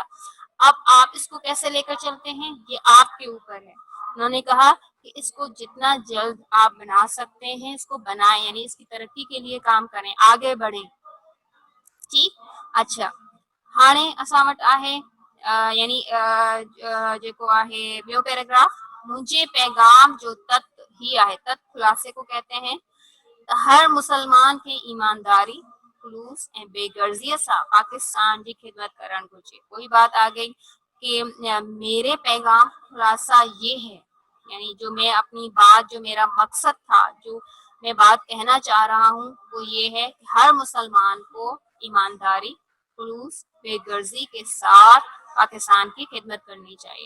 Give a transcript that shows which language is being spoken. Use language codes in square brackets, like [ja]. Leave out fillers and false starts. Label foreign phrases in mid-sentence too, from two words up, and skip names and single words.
[ur] اب آپ اس کو کیسے لے کر چلتے ہیں یہ آپ کے اوپر ہے. انہوں نے کہا کہ اس کو جتنا جلد آپ بنا سکتے ہیں اس کو بنائیں، یعنی اس کی ترقی کے لیے کام کریں، آگے بڑھیں. ٹھیک. اچھا [sd] ہانے اساں وٹ आहे یعنی जेको आहे ॿियो पैराग्राफ मुंहिंजे पैगाम जो तत ही आहे. [ur] تت خلاصے کو کہتے ہیں. [sd] हर मुसलमान खे ईमानदारी खलूस ऐं बेगर्जीअ सां पाकिस्तान जी खिदमत करणु घुरिजे. [ur] وہی بات آ گئی کہ میرے پیغام خلاصہ یہ ہے یعنی جو میں اپنی بات جو میرا مقصد تھا جو میں بات کہنا چاہ رہا ہوں وہ یہ ہے کہ ہر مسلمان کو ایمانداری خلوص بے غرضی کے ساتھ پاکستان کی خدمت کرنی چاہیے.